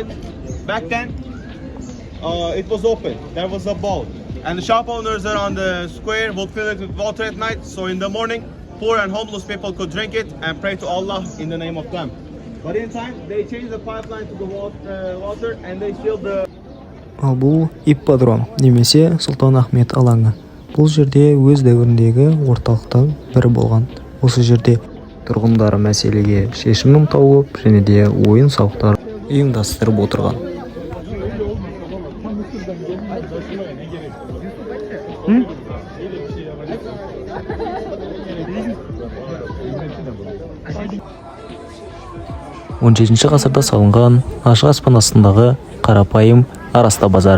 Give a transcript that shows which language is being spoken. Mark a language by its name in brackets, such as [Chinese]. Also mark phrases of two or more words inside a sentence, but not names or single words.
[English] Back then, it was open. There was a bowl. And the shop owners around the square would fill it with water at night. So in the morning, poor and homeless people could drink it and pray to Allah in the name of them. But in time, they changed the pipeline to the water and they filled the... [Kazakh] Ал бұл ипподром немесе Сұлтан Ахмет алаңы. Бұл жерде өз дәуіріндегі орталықтың бірі болған. Осы жерде тұрғындары мәселеге шешімін тауып және де ойын сауықтар ұйымдастырып отырған. Он жетінші ғасырда салынған ашық аспан астындағы қарапайым Араста базары.